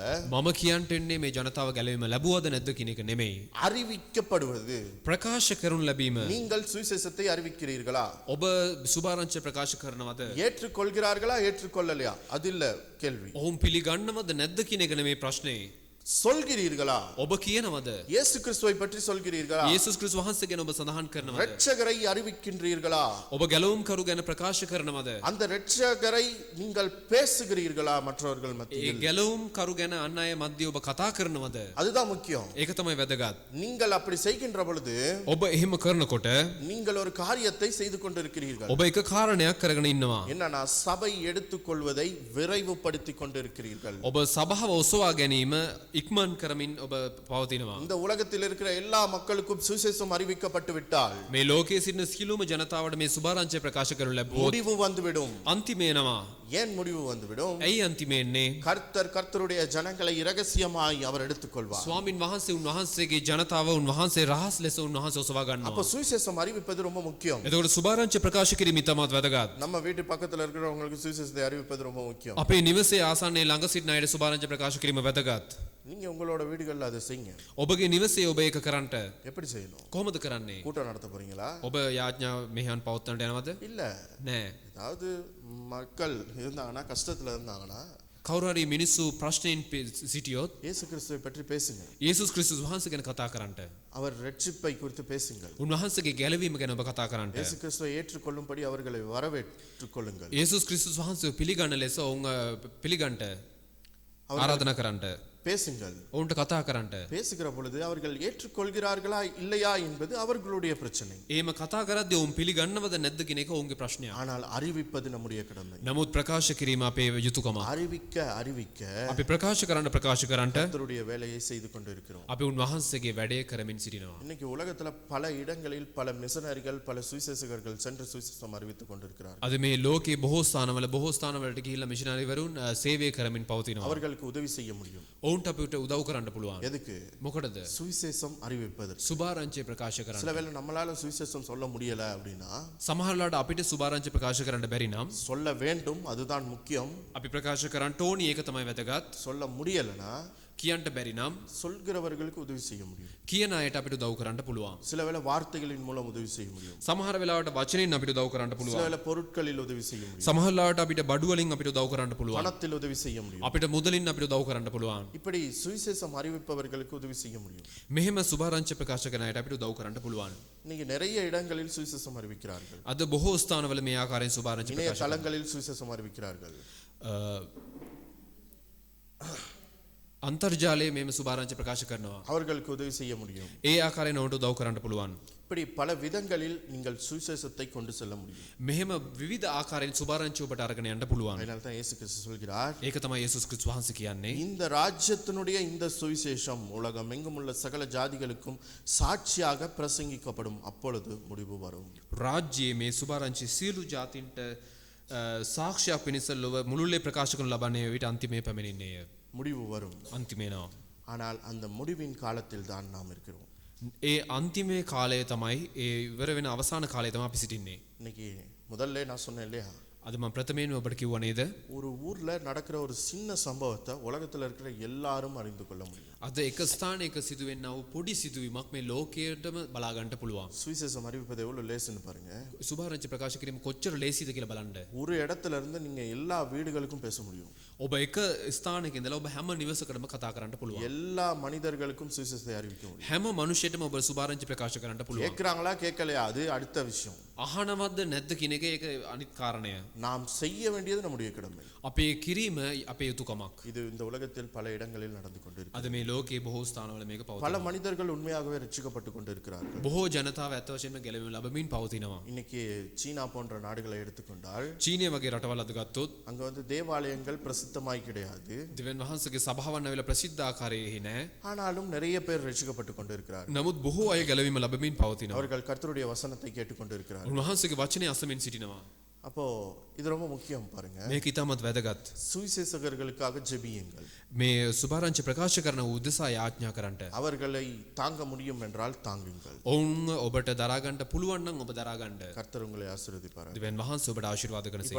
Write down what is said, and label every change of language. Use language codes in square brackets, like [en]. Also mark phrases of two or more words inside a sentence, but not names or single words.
[si] මම කියන්ට එන්නේ මේ ජනතාව ගැලවීම ලැබුවද නැද්ද කියන එක නෙමෙයි. [ta] அறிவிக்கப்படுவது. [si] ප්‍රකාශ කරනු ලැබීම. [ta] நீங்கள் சுவிசேஷத்தை அறிவிக்கிறீர்களா? [si] ඔබ සුභාරංචිය ප්‍රකාශ කරනවද? [ta] ஏற்றுக்கொள்கிறார்களா ஏற்றுக்கொள்ளலையா? அது இல்ல கேள்வி. [si] ඔවුන් පිළිගන්නවද නැද්ද කියන එක නෙමෙයි ප්‍රශ්නේ. [ta] சொல்கிறீர்களா? [si] ඔබ කියනවද? [ta] இயேசு கிறிஸ்துவை பற்றி சொல்கிறீர்களா? [si] යේසුස් ක්‍රිස්තුස් වහන්සේ ගැන ඔබ සඳහන් කරනවද? [ta] இரட்சகரை அறிவிக்கின்றீர்களா? [si] ඔබ ගැලවුම් කරු ගැන ප්‍රකාශ කරනවද? [ta] அந்த இரட்சகரை நீங்கள் பேசுகிறீர்களா மற்றவர்கள் [si] ඒ [ta] மத்தியில்? [si] ගැලවුම් කරු ගැන අන් අය මැද්දේ ඔබ කතා කරනවද? [ta] அதுதான் முக்கியம். [si] ඒක තමයි වැදගත්. [ta] நீங்கள் அப்படி செய்கின்ற பொழுது [si] ඔබ එහෙම කරනකොට [ta] நீங்கள் ஒரு காரியத்தை செய்து கொண்டிருக்கிறீர்கள். [si] ඔබ එක කාරණයක් කරගෙන ඉන්නවා. [ta] என்னன்னா சபை எடுத்துக்கொள்வதை விரைவுபடுத்திக் கொண்டிருக்கிறீர்கள். [si] ඔබ සභාව ඔසවා ගැනීම ඉක්මන් කරමින් ඔබ පවතිනවා. [ta] இந்த உலகத்தில் இருக்கிற எல்லா மக்களுக்கும் சுவிசேஷம் அறிவிக்கப்பட்டு விட்டால் [si] මේ ලෝකයේ සිටින සියලුම ජනතාවට මේ සුභාරංචිය ප්‍රකාශ කරනු ලැබුවොත් [ta] முடிவு வந்துவிடும். [si] අන්තිමේ එනවා. [ta] ஏன் முடிவு வந்துவிடும்? [si] ඇයි අන්තිමේ එන්නේ? [ta] கர்த்தருடைய ஜனங்களை இரகசியமாய் அவர் எடுத்துக்கொள்வார். [si] ස්වාමින් වහන්සේ උන්වහන්සේගේ ජනතාව උන්වහන්සේ රහස් ලෙස උන්වහන්සේ ඔසවා [ta] அப்ப [si] ගන්නවා. [ta] சுவிசேஷம் அறிவிப்பது ரொம்ப முக்கியம். [si] එතකොට සුභාරංචිය ප්‍රකාශ කිරීම ඉතාමත් වැදගත්. [ta] நம்ம வீட்டு பக்கத்துல இருக்கிறவங்களுக்கு சுவிசேஷத்தை அறிவிப்பது ரொம்ப முக்கியம். [si] අපේ නිවසේ ආසන්නයේ ළඟ සිටින අයට සුභාරංචිය ප්‍රකාශ කිරීම වැදගත්. [ta] நீங்க உங்களோட வீடுகள்ல அதை செய்யுங்க. [si] ඔබගේ නිවසේ ඔබ ඒක කරන්නට [ta] எப்படி செய்யணும்? [si] කොහොමද කරන්නේ? [ta] கூட்டம் நடத்த போறீங்களா? [si] ඔබ යාඥා මෙහෙයන් පවත්වන්නට යනවද? [ta] இல்ல. [si] නෑ. [ta] அதாவது மக்கள் இருந்தாங்கன்னா கஷ்டத்துல இருந்தாங்கன்னா [si] කවුරු හරි මිනිස්සු ප්‍රශ්නෙන් සිටියොත් [ta] இயேசு கிறிஸ்துவை பற்றி பேசுங்க. [si] යේසුස් ක්‍රිස්තුස් වහන්සේ ගැන කතා කරන්නට. [ta] அவர் ரட்சிப்பை குறித்து பேசுங்கள். [si] උන්වහන්සේගේ ගැලවීම ගැන ඔබ කතා කරන්නට. [ta] இயேசு கிறிஸ்துவை ஏற்றுக்கொள்ளும்படி அவர்களை வரவேற்றுக் கொள்ளுங்கள். [si] යේසුස් ක්‍රිස්තුස් වහන්සේ පිළිගන්න ලෙස ඔවුන් පිළිගන්නට ආරාධනා කරන්නට. [ta] பேசுங்கள். [si] ඔවුන්ට කතා කරන්නට. [ta] பேசுகிற பொழுது அவர்கள் ஏற்றுக்கொள்கிறார்களா இல்லையா என்பது அவர்களுடைய பிரச்சனை. [si] එහෙම කතා කරද්දී ඔවුන් පිළිගන්නවද නැද්ද කියන එක ඔවුන්ගේ ප්‍රශ්නයක්. [ta] ஆனால் அறிவிப்பது நம்முடைய கடமை. [si] නමුත් ප්‍රකාශ කිරීම අපේ යුතුයකම. [ta] அறிவிக்க [si] අපි ප්‍රකාශ කරන්නට [ta] கர்த்தருடைய வேலையை செய்து கொண்டிருக்கிறோம். [si] අපි උන්වහන්සේගේ වැඩේ කරමින් සිටිනවා. [ta] இன்னைக்கு உலகத்துல பல இடங்களில் பல மிஷனரிகள் பல சுவிசேஷகர்கள் சென்று சுவிசேஷம் அறிவித்துக் கொண்டிருக்கிறார்கள். [si] අද මේ ලෝකයේ බොහෝ ස්ථානවලට ගිහිල්ලා මිෂනරිවරුන් සේවය කරමින් පවතිනවා. [ta] அவர்களுக்கு உதவி செய்ய முடியும். [si] ඔවුන්ට අපිට උදව් කරන්න පුළුවන්. [ta] எதுக்கு? [si] මොකටද? [ta] சுவிசேஷம் அறிவிப்பதற்கு. [si] සුභාරංචිය ප්‍රකාශ කරන්න. [ta] சில வேளை நம்மளால சுவிசேஷம் சொல்ல முடியல அப்படின்னா [si] සමහරවිට අපිට සුභාරංචිය ප්‍රකාශ කරන්න බැරි නම් [ta] சொல்ல வேண்டும், அதுதான் முக்கியம். [si] අපි ප්‍රකාශ කරන්න ඕනි, ඒක තමයි වැදගත්. [ta] சொல்ல முடியலனா [si] කියන්න බැරි නම් [ta] சொல்கிறவர்களுக்கு உதவி செய்ய முடியும். [si] කියන අයට අපිට උදව් කරන්න පුළුවන්. [ta] சில வேளை வார்த்தைகளின் மூலம் உதவி செய்ய முடியும். [si] සමහර වෙලාවට වචනෙන් අපිට උදව් කරන්න [ta] சில [si] පුළුවන්. [ta] வேளை பொருட்களில் உதவி செய்ய முடியும். [si] සමහර වෙලාවට අපිට බඩු වලින් අපිට උදව් කරන්න පුළුවන්. [ta] பணத்தில் உதவி செய்ய முடியும். [si] අපිට මුදලින් අපිට උදව් කරන්න පුළුවන්. [ta] இப்படி சுவிசேஷம் அறிவிப்பவர்களுக்கு உதவி செய்ய முடியும். [si] මෙහෙම සුභාරංචිය ප්‍රකාශ කරන අයට අපිට උදව් කරන්න පුළුවන්. [ta] இன்னைக்கு நிறைய இடங்களில் சுவிசேஷம் அறிவிக்கிறார்கள். [si] අද බොහෝ ස්ථානවල මේ ආකාරයෙන් සුභාරංචිය [ta] இணைய [si] ප්‍රකාශ [ta] தளங்களில் சுவிசேஷம் அறிவிக்கிறார்கள். [si] අන්තර්ජාලයේ මේම සුභාරංචිය ප්‍රකාශ කරනවා. [ta] அவர்களுக்கு உதவி செய்ய முடியும். [si] ඒ ආකාරයෙන් ඔවුන්ට උදව් කරන්න පුළුවන්. [ta] இப்படி பல விதங்களில் நீங்கள் சுவிசேஷத்தை கொண்டு செல்ல முடியும். [si] මෙහෙම විවිධ ආකාරයෙන් සුභාරංචිය ඔබට අරගෙන යන්න පුළුවන්. [ta] அதனால தான் இயேசு கிறிஸ்து சொல்கிறார், [si] ඒක තමයි යේසුස් ක්‍රිස්තුස් වහන්සේ කියන්නේ. [ta] இந்த ராஜ்யத்தினுடைய இந்த சுவிசேஷம் உலகம் எங்கும் உள்ள சகல ஜாதிகளுக்கும் சாட்சியாக பிரசங்கிக்கப்படும், அப்பொழுது முடிவு வரும். [si] රාජ්‍යයේ මේ සුභාරංචිය සියලු ජාතීන්ට සාක්ෂියක් පිණිස ලොව මුළුල්ලේ ප්‍රකාශ කරනු ලබන්නේ විට අන්තිමේ පැමිණෙන්නේය. [ta] முடிவு வரும். [si] අන්තිමේනවා. [ta] ஆனால் அந்த முடிவின் காலத்தில் தான் நாம் இருக்கிறோம். [si] ඒ අන්තිමේ කාලය තමයි ඒ ඉවර වෙන අවසාන කාලය තමයි අපි සිටින්නේ. [ta] இன்னைக்கு முதல்ல நான் சொன்னேன் இல்லையா, [si] අද මම ප්‍රථමයෙන්ම ඔබට කිව්වා නේද? [ta] ஒரு ஊர்ல நடக்கிற ஒரு சின்ன சம்பவத்தை உலகத்துல இருக்கிற எல்லாரும் அறிந்து கொள்ள முடியும். [si] අද එක ස්ථානයක සිදුවෙනා වූ පොඩි සිදුවීමක් මේ ලෝකයටම බලා ගන්න පුළුවන්. [ta] சுவிசேஷம் அறிவிப்பது எவ்வளவு லேசுன்னு பாருங்க. [si] සුභාරංචිය ප්‍රකාශ කිරීම කොච්චර ලේසිද කියලා බලන්න. [ta] ஒரு இடத்துல இருந்து நீங்க எல்லா வீடுகளுக்கும் பேச முடியும். [si] ඔබ එක ස්ථානයක ඉඳලා ඔබ හැම නිවසකටම කතා කරන්න පුළුවන්. [ta] எல்லா மனிதர்களுக்கும் சுவிசேஷத்தை அறிவிக்க முடியும். [si] හැම මනුෂ්‍යයටම ඔබ සුභාරංචිය ප්‍රකාශ කරන්න පුළුවන්. [ta] கேட்கறாங்களா கேட்கலையா அது அடுத்த விஷயம். [si] අහනවද්ද නැද්ද කියන එක ඒක අනිත් කාරණය. [ta] நாம் செய்ய வேண்டியது நம்முடைய கடமை. [si] අපේ කිරීම අපේ යුතුයකමක්. [ta] இது இந்த உலகத்தில் பல இடங்களில் நடந்து கொண்டிருக்கிறது. [si] අද මේ ලෝකයේ බොහෝ ස්ථානවල මේක [ta] பல [si] පවතිනවා. [ta] மனிதர்கள் உண்மையாகவே ரட்சிக்கப்பட்டு கொண்டிருக்கிறார்கள். [si] බොහෝ ජනතාව ඇත්ත වශයෙන්ම ගැලවීම ලැබමින් පවතිනවා. [ta] இன்னைக்கு சீனா போன்ற நாடுகளை எடுத்துக்கொண்டால் [si] චීනය වගේ රටවල් අද ගත්තොත් [ta] அங்க வந்து தேவாலயங்கள் பிரசித்தமாய் கிடையாது. [si] දෙවියන් වහන්සේගේ සභාවන් ඇවිල්ලා ප්‍රසිද්ධ ආකාරයේ නැහැ. [ta] ஆனாலும் நிறைய பேர் ரட்சிக்கப்பட்டு கொண்டிருக்கிறார்கள். [si] නමුත් බොහෝ අය ගැලවීම ලැබමින් පවතිනවා. [ta] அவர்கள் கர்த்தருடைய வசனத்தை கேட்டுக்கொண்டிருக்கிறார்கள். [si] උන්වහන්සේගේ වචනේ අසමින් සිටිනවා. [ta] அப்போ இது ரொம்ப முக்கியம் பாருங்க. [si] මේක ඉතාමත් වැදගත්. [ta] சுவிசேஷகர்களுக்காக ஜெபியுங்கள். [si] මේ සුභාරංචිය ප්‍රකාශ කරන උදෙසා යාඥා කරන්නට. [ta] அவர்களை தாங்க முடியும் என்றால் தாங்குங்கள். [si] ඔවුන් ඔබට දරා ගන්න පුළුවන් නම් ඔබ දරා ගන්න. [ta] கர்த்தர் உங்களை ஆசீர்வதிப்பார். [si] දෙවියන් වහන්සේ ඔබට ආශිර්වාද කරනසේ.